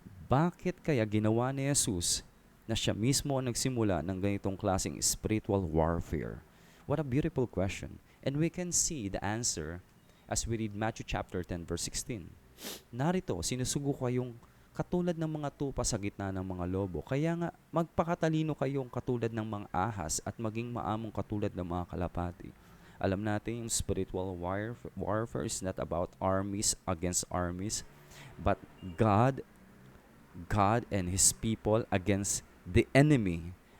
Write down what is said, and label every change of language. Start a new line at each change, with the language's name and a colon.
Filipino: Bakit kaya ginawa ni Jesus na siya mismo ang nagsimula ng ganitong klaseng spiritual warfare?
English: What a beautiful question. And we can see the answer as we read Matthew chapter 10 verse 16.
Filipino: Narito, sinusugo kayong katulad ng mga tupa sa gitna ng mga lobo. Kaya nga, magpakatalino kayong katulad ng mga ahas at maging maamong katulad ng mga kalapati. Alam natin yung
English: spiritual warfare is not about armies against armies, but God and His people against the enemy.